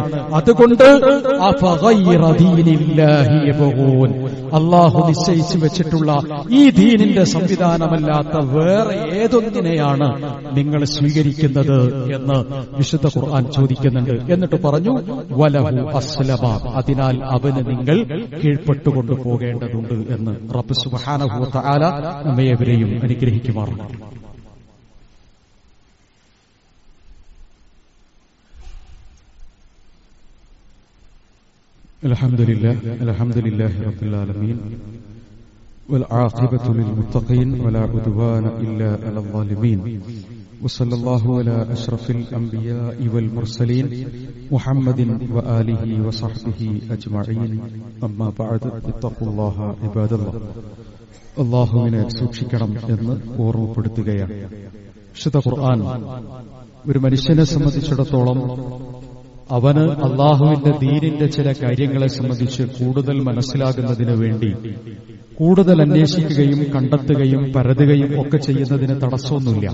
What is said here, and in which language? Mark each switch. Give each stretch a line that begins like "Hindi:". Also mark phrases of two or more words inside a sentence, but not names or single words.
Malayalam: അതുകൊണ്ട് അല്ലാഹു നിശ്ചയിച്ചു വെച്ചിട്ടുള്ള ഈ ദീനിന്റെ സംവിധാനമല്ലാത്ത വേറെ ഏതൊന്നിനെയാണ് നിങ്ങൾ സ്വീകരിക്കുന്നത് എന്ന് വിശുദ്ധ ഖുർആൻ ചോദിക്കുന്നുണ്ട്. എന്നിട്ട് പറഞ്ഞു
Arabic: وله أسلم,
Malayalam: അതിനാൽ അവന് നിങ്ങൾ കീഴ്പ്പെട്ടുകൊണ്ട് പോകേണ്ടതുണ്ട് എന്ന്. റബ്ബ്
Arabic: سبحانه وتعالى
Malayalam: നമ്മേവരെയും അനുഗ്രഹിക്കുമാറാകട്ടെ.
Arabic: الحمد لله رب العالمين والعاقبة للمتقين ولا عدوان إلا على الظالمين وصلى الله على أشرف الأنبياء والمرسلين محمد وآله وصحبه أجمعين أما بعد اتقوا الله عباد الله.
Malayalam: അല്ലാഹുവിനെ സൂക്ഷിക്കണം എന്ന് ഓർമ്മപ്പെടുത്തുകയാണ്. വിശുദ്ധ ഖുർആൻ ഒരു മനുഷ്യനെ സംബന്ധിച്ചിടത്തോളം അവന് അള്ളാഹുവിന്റെ ദീനിന്റെ ചില കാര്യങ്ങളെ സംബന്ധിച്ച് കൂടുതൽ മനസ്സിലാകുന്നതിന് വേണ്ടി കൂടുതൽ അന്വേഷിക്കുകയും കണ്ടെത്തുകയും പരതുകയും ഒക്കെ ചെയ്യുന്നതിന് തടസ്സമൊന്നുമില്ല.